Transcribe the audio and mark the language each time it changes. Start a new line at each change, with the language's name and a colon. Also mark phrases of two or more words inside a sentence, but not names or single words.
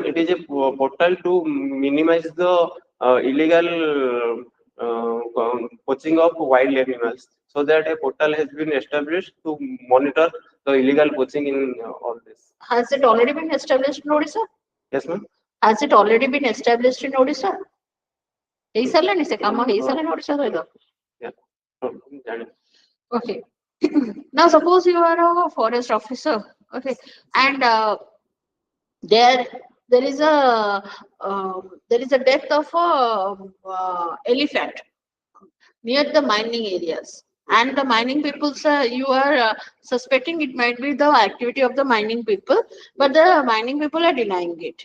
English: It is a portal to minimize the illegal poaching of wild animals. So that a portal has been established to monitor the illegal poaching in all this. Has it already been established in Odisha? Yes, ma'am. Has it already been established in Odisha?
Odia: ହେଇସାରିଲାଣି ସେ କାମ ହେଇସାରିଲାଣି ଓଡ଼ିଶା ସହିତ? Yeah. ଜାଣିନି.
English: Okay. Now suppose you are a forest officer. Okay. And there there is a death of a elephant near the mining areas, and the mining people, you are suspecting it might be the activity of the mining people, but the mining people are denying it.